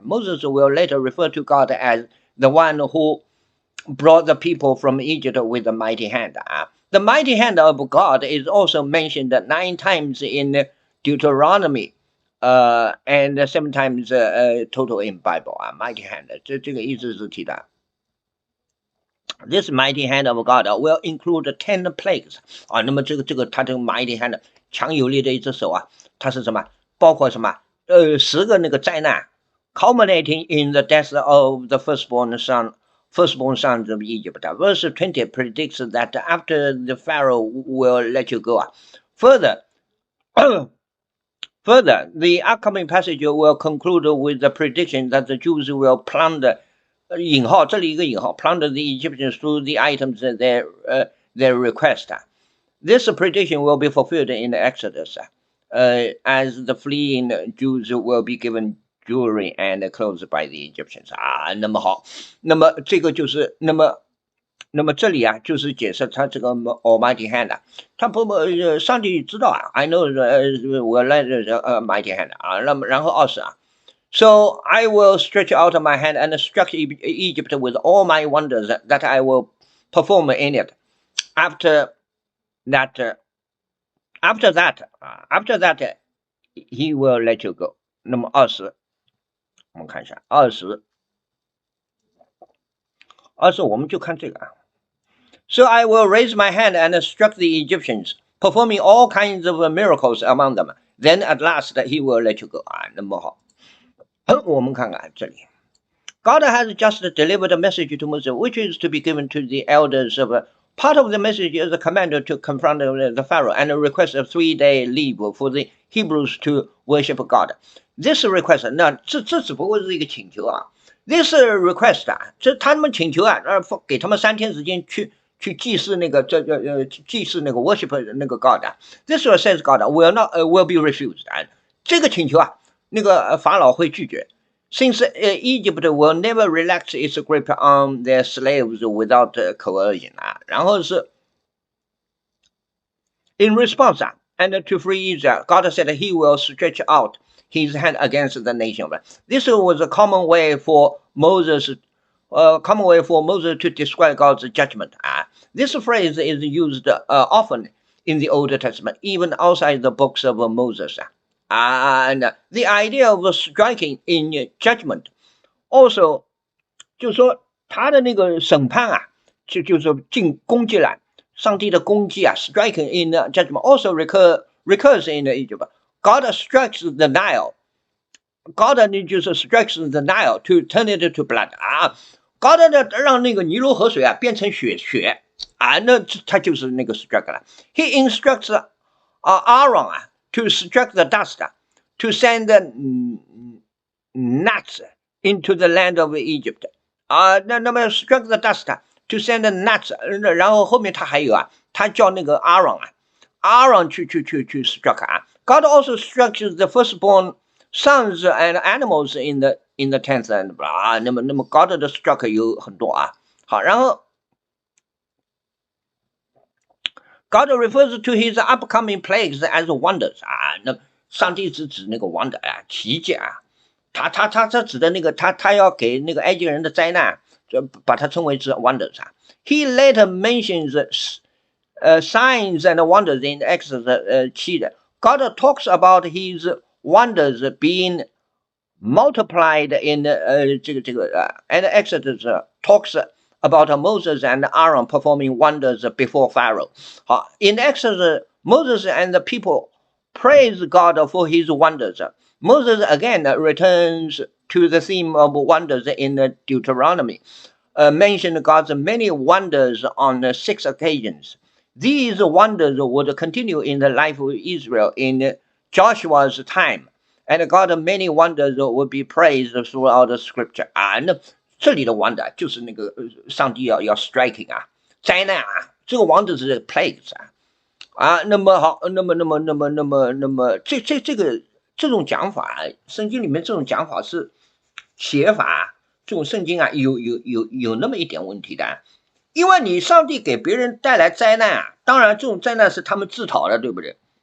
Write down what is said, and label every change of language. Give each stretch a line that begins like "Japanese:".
English: Moses will later refer to God as the one who brought the people from Egypt with a mighty hand. The mighty hand of God is also mentioned 9 times in Deuteronomy, and 7 times total in Bible.
Chinese: Mighty hand, 这个意思是提的。
English: This mighty hand of God will include 10 plagues.
Chinese: 那么这个它这个 mighty hand 强有力的一只手它是什么？包括什么？10个那个灾难
English: ，culminating in the death of the firstborn sons of Egypt. Verse 20 predicts that after the Pharaoh will let you go, Further, further, the upcoming passage will conclude with the prediction that the Jews will plunder
Chinese: 引号这里一个引号
English: plunder the Egyptians through the items that their request. This prediction will be fulfilled in the Exodus, as the fleeing Jews will be given jewelry and clothes by the Egyptians.
Chinese: 那么好，那么这个就是那么这里啊，就是解释他这个 Almighty Hand，他上帝知道啊 ，
English: I know
Chinese: 我来Mighty Hand 啊，那么然后20啊。
English: So I will stretch out my hand and struck Egypt with all my wonders that I will perform in it. After that, he will let you go.
Chinese: 那么20，我们看一下20，我们就看这个啊。
English: So I will raise my hand and struck the Egyptians, performing all kinds of miracles among them. Then at last he will let you go.
Chinese: 那么好。我们看看这里
English: God has just delivered a message to Moses, which is to be given to the elders of part of the message is a command to confront the Pharaoh and request a 3-day leave for the Hebrews to worship God. This request,
Chinese: 那这只不过是一个请求啊。This request 啊，这他们请求啊，给他们3天时间去祭祀那个祭祀那个 worship 那个 God 啊。
English: This says God will be refused 啊。这个请求啊。
Chinese: 那个法老会拒绝
English: ，since Egypt will never relax its grip on their slaves without coercion 啊，
Chinese: 然后是
English: in response 啊 ，and to free Israel, God said He will stretch out His hand against the nation. This was a common way for Moses to describe God's judgment 啊。 This phrase is used often in the Old Testament, even outside the books of Moses 啊。 And the idea of striking in judgment also
Chinese: 就是说他的那个审判啊，就是进攻击了，上帝的攻击啊
English: ，striking in judgment also recurs in Egypt. God strikes the Nile.
Chinese: God 就是
English: strikes the Nile to turn it to blood
Chinese: 啊 ，God 呢让那个尼罗河水啊变成血啊，那他就是那个 strike 了。
English: He instructs Aaron 啊。 To strike the dust, to send the gnats into the land of Egypt.
Chinese: 那么
English: strike the dust, to send the gnats.
Chinese: 然后后面他还有啊，他叫那个 Aaron 去 strike 啊。
English: God also strikes the firstborn sons and animals in the 10th and 啊，那么 God 的 strike
Chinese: 有很多啊。好，然后。
English: God refers to his upcoming plagues as wonders
Chinese: 啊，那上帝是指那个 wonder 啊，奇迹啊，他指的那个他要给那个埃及人的灾难，就把它称为是 wonders 啊。
English: He later mentions signs and wonders in Exodus 7. God talks about his wonders being multiplied in and Exodus talks about Moses and Aaron performing wonders before Pharaoh. In Exodus, Moses and the people praise God for his wonders. Moses again returns to the theme of wonders in Deuteronomy, mentioned God's many wonders on 6 occasions. These wonders would continue in the life of Israel in Joshua's time, and God's many wonders would be praised throughout the scripture.
Chinese: 那这里的 wonder 就是那个上帝要 striking 啊，灾难啊，这个 wonder 是 plagues 啊，那么好，那么这种讲法，圣经里面这种讲法是写法，这种圣经啊，有那么一点问题的，因为你上帝给别人带来灾难啊，当然这种灾难是他们自讨的，对不对？